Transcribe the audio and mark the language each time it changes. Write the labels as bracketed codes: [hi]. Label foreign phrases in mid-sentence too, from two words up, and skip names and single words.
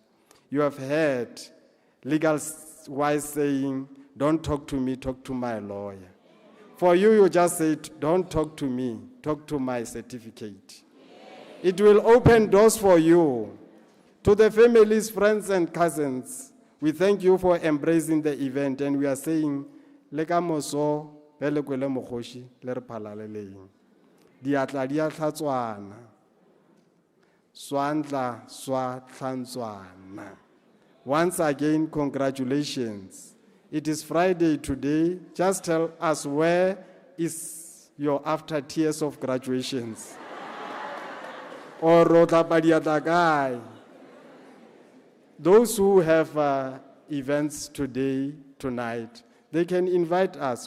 [en] You have heard legal wise saying, don't talk to me, talk to my lawyer. For you, you just said, don't talk to me, talk to my certificate. It will open doors for you. To the families, friends, and cousins, we thank you for embracing the event, and we are saying, [nso] Lega moso, bele kwele mogoshi, le re phalaleleng. Diatla di a hlatswana. [ts] Swantla swa tlhantswana. [en] Once again, congratulations. It is Friday today. Just tell us, where is your after tears of graduations? Or guy. Those who have events today, tonight, they can invite us.